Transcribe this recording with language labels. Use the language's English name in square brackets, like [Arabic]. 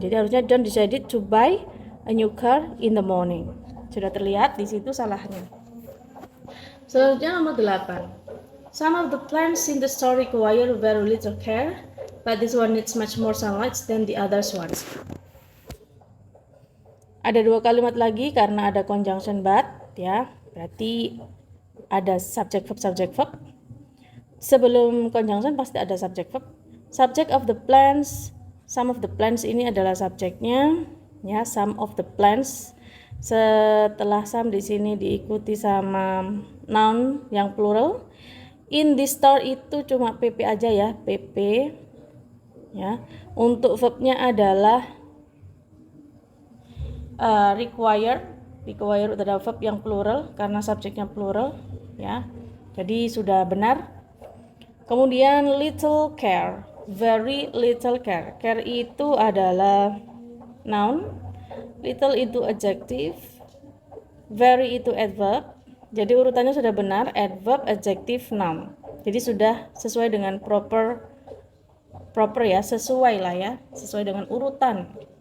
[Indonesian] Jadi harusnya [English] John decided to buy a new car in the morning. [Indonesian] Sudah terlihat di situ salahnya. Selanjutnya nomor 8. [English] Some of the plants in the store require very little care, but this one needs much more sunlight than the others ones. [Indonesian] Ada dua kalimat lagi karena ada conjunction but ya. Berarti ada subject verb. Sebelum conjunction pasti ada subject verb. [English] Subject of the plants, some of the plants [Indonesian] ini adalah subjeknya ya, [English] some of the plants. [Indonesian] Setelah some di sini diikuti sama noun yang plural. [English] In this store [Indonesian] itu cuma pp aja ya, pp ya. Untuk verbnya adalah require adalah verb yang plural karena subjeknya plural ya. Jadi sudah benar. [English] Kemudian little care, very little care. Care itu adalah noun, little itu adjective, very itu adverb. [Indonesian] Jadi urutannya sudah benar, adverb, adjective, noun. Jadi sudah sesuai dengan proper ya, sesuai lah ya, sesuai dengan urutan.